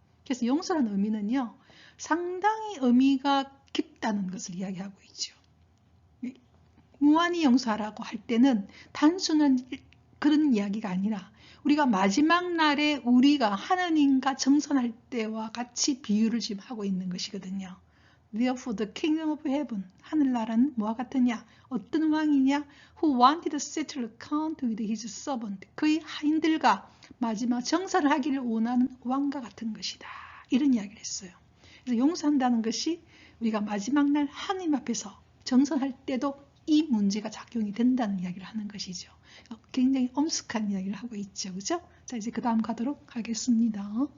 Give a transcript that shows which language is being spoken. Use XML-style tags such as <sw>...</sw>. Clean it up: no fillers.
<ko>그래서 용서라는 의미는요. 상당히 의미가 깊다는 것을 이야기하고 있죠. 무한히 용서하라고 할 때는 단순한 그런 이야기가 아니라 우리가 마지막 날에 우리가 하나님과 정선할 때와 같이 비유를 지금 하고 있는 것이거든요.</ko> <en>Therefore the kingdom of heaven,</en> <ko>하늘나라는 뭐와 같으냐? 어떤 왕이냐?</ko> <en>Who wanted to settle account with his servant.</en> <ko>그의 하인들과 마지막 정산을 하기를 원하는 왕과 같은 것이다. 이런 이야기를 했어요. 그래서 용서한다는 것이 우리가 마지막 날 하나님 앞에서 정선할 때도 이 문제가 작용이 된다는 이야기를 하는 것이죠. 굉장히 엄숙한 이야기를 하고 있죠. 그죠? 자, 이제 그 다음 가도록 하겠습니다.</ko>